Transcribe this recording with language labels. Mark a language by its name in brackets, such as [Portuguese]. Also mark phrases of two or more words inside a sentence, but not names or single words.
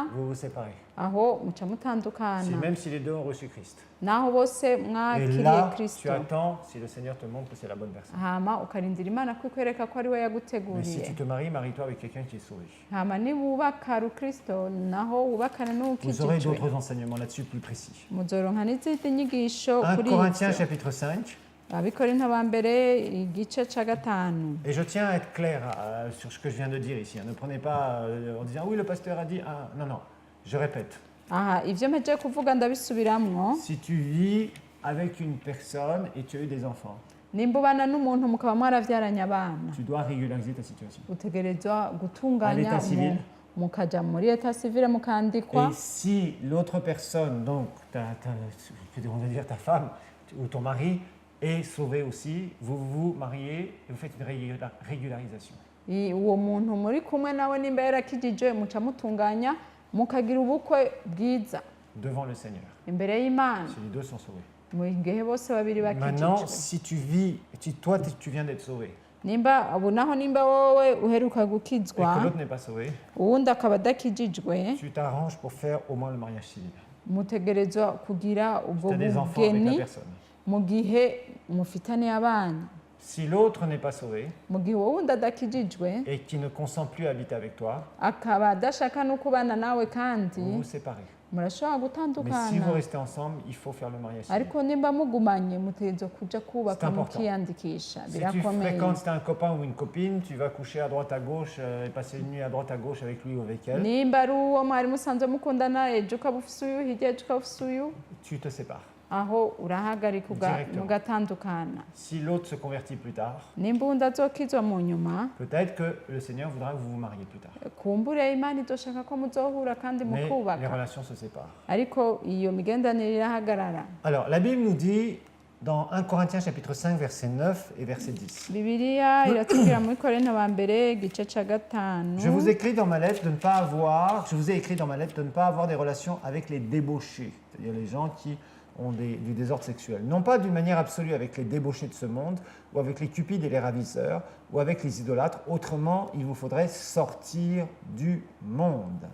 [French] vous vous séparez. [Rundi] aho muca [French] Si, [Rundi] mutandukana [French] même si les deux ont reçu Christ. [Rundi] naho bose [French] Et [Rundi] mwakiriye [French] là, [Rundi] kristo [French] tu attends si le Seigneur te montre que c'est la bonne personne. [Rundi] hama ukarindira imana ko ikwereka ko ari we [French] Mais si [Rundi] yaguteguriye [French] tu te maries, marie-toi avec quelqu'un qui est sauvé. [Rundi] hama niwubaka rukristo naho wubakana [French] Vous aurez [Rundi] n'uwukijijwe [French] d'autres enseignements là-dessus plus précis. [Rundi] muzoronka n'izindi nyigisho [French] 1 [Rundi] kuri [French] Corinthiens [Rundi] ivyo [French] chapitre 5. [Rundi] abikorinto ba mbere igice ca gatanu [French] Et je tiens à être clair sur ce que je viens de dire ici. Ne prenez pas en disant oui, le pasteur a dit. Ah, non, non. Je répète. [Rundi] aha ivyo mpejeje kuvuga ndabisubiramwo [French] Si tu vis avec une personne et tu as eu des enfants, [Rundi] nimba ubana n'umuntu mukaba mwaravyaranye abana [French] tu dois régulariser ta situation. [Rundi] utegerezwa [French] À [Rundi] gutunganya [French] l'état civil. [Rundi] mukaja muri [French] eta civile [Rundi] mukandikwa [French] Et si l'autre personne, donc on va dire ta femme ou ton mari, est sauvé aussi, vous vous mariez et vous faites une régularisation. [Rundi] uwo muntu muri kumwe nawe nimba yarakijijwe muca mutunganya mukagira ubukwe bwiza [French] Devant le Seigneur. [Rundi] imbere y'imana [French] Si les deux sont sauvés. [Rundi] mu gihe bose babiri [French] Maintenant, [Rundi] bakijijwe [French] si tu vis, toi tu viens d'être sauvé [Rundi] nimba ubu naho nimba wowe uheruka [French] et [Rundi] gukizwa [French] que l'autre n'est pas sauvé, [Rundi] uwundi akaba adakijijwe [French] tu t'arranges pour faire au moins le mariage civil. [Rundi] mutegerezwa kugira [French] Tu [Rundi] ubwo [French] as des enfants avec la [Rundi] bugeni [French] personne. [Rundi] mu gihe mufitaniye abana [French] Si l'autre n'est pas sauvé [Rundi] mu gihe uwo wundi adakijijwe [French] et qui ne consent plus à habiter avec toi, [Rundi] akaba adashaka no kubana nawe kandi [French] vous vous séparez. [Rundi] murashobora [French] Mais si [Rundi] gutandukana [French] vous restez ensemble, il faut faire le mariage civil. [Rundi] ariko nimba mugumanye mutegerezwa kuja kubaka [French] C'est important. [Rundi] mukiyandikisha [French] Si tu [Rundi] birakomeye [French] fréquentes, si tu as un copain ou une copine, tu vas coucher à droite à gauche et passer une nuit à droite à gauche avec lui ou avec elle, [Rundi] nimba ari uwo mwari musanzwe mukundana ejo ukaba ufise uyu hirya ejo ukaba ufise uyu [French] tu te sépares. [Rundi] aho urahagarika [French] Directement. [Rundi] mugatandukana [French] Si l'autre se convertit plus tard, [Rundi] nimba uwundi azokizwa mu nyuma [French] peut-être que le Seigneur voudra que vous vous mariez plus tard. [Rundi] kumbure imana izoshaka ko muzohura kandi [French] Mais les [Rundi] mukubaka [French] relations se séparent. [Rundi] ariko iyo migendanire irahagarara [French] Alors, la Bible nous dit dans 1 Corinthiens chapitre 5, verset 9 et verset 10. [Rundi] bibiliya iratubwira muri korinto ba mbere igice cya gatanu. [French] Je vous ai écrit dans ma lettre de ne pas avoir des relations avec les débauchés, c'est-à-dire les gens qui ont du désordre sexuel. Non pas d'une manière absolue avec les débauchés de ce monde, ou avec les cupides et les ravisseurs, ou avec les idolâtres. Autrement, il vous faudrait sortir du monde.